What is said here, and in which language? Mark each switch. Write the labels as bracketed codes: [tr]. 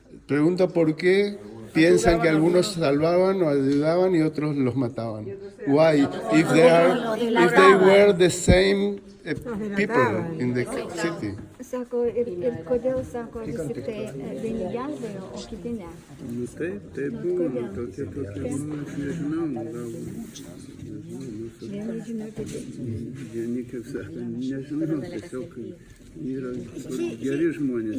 [es] Pregunta por qué piensan que algunos salvaban o ayudaban y otros los mataban. [en] Why? If they were the same people in the city. [lt] Sako, ir kodėl, sako, vis tik tai vieni gelbėjo, o kiti ne. Taip buvo, tokie, aš nežinau, gal. Vieni žino, kiti. Vieni, kaip sakant, nežinau, tiesiog yra geri žmonės.